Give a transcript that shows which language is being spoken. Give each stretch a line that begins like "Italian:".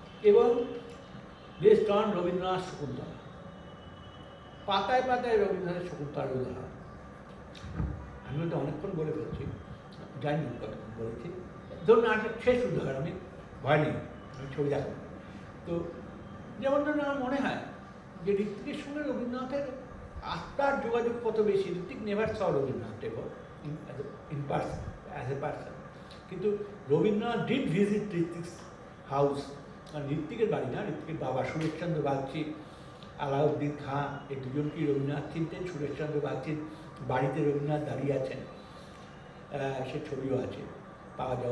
Bangla: এবং
English: based on
Bangla: Rabindranath Shakuntala, পাতায় পাতায় রবীন্দ্রনাথের শকুন্তলার উদাহরণ। আমি ওটা অনেকক্ষণ বলে ফেলছি, জানি কতক্ষণ বলেছি। ধরুন একটা শেষ উদাহরণ, আমি ভয় নেই, আমি ছবি দেখাবো। তো যেমন ধরুন আমার মনে হয় যে ঋত্বিকের সঙ্গে রবীন্দ্রনাথের আত্মার যোগাযোগ কত বেশি।
English: Ritwik never saw Rabindranath
Bangla: এবার
English: in person, as a person.
Bangla: কিন্তু রবীন্দ্রনাথ
English: did visit Ritwik's house,
Bangla: মানে ঋত্বিকের বাড়ি না, ঋত্বিকের বাবা সুরেশচন্দ্র বাগচি, আলাউদ্দিন খাঁ, এই দুজনকেই রবীন্দ্রনাথ চিনতেন। সুরেশচন্দ্র বাগচির বাড়িতে রবীন্দ্রনাথ দাঁড়িয়ে আছেন, সে ছবিও আছে, পাওয়া যায়।